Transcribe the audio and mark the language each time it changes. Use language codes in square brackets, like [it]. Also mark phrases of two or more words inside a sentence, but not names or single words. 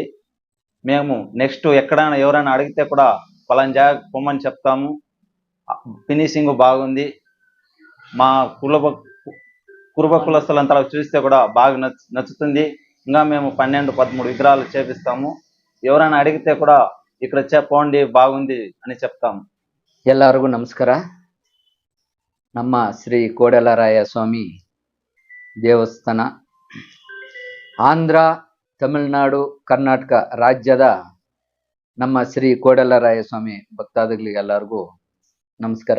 [te] మేము నెక్స్ట్ ఎక్కడైనా ఎవరైనా అడిగితే కూడా పలానా జాగా పొమ్మని చెప్తాము. ఫినిషింగ్ బాగుంది. మా కురుబ కులస్తులంతా చూస్తే కూడా బాగా నచ్చుతుంది. ఇంకా మేము 12-13 విగ్రహాలు చేపిస్తాము. ఎవరైనా అడిగితే కూడా ఇక్కడ పోండి బాగుంది అని చెప్తాము. [kn] ಎಲ್ಲರಿಗೂ ನಮಸ್ಕಾರ. ನಮ್ಮ ಶ್ರೀ ಕೋಡೆಲ್ಲರಾಯ ಸ್ವಾಮಿ ದೇವಸ್ಥಾನ ಆಂಧ್ರ, ತಮಿಳುನಾಡು, ಕರ್ನಾಟಕ ರಾಜ್ಯದ ನಮ್ಮ ಶ್ರೀ ಕೋಡೆಲ್ಲರಾಯ ಸ್ವಾಮಿ ಭಕ್ತಾದಿಗಳಿಗೆಲ್ಲರಿಗೂ ನಮಸ್ಕಾರ.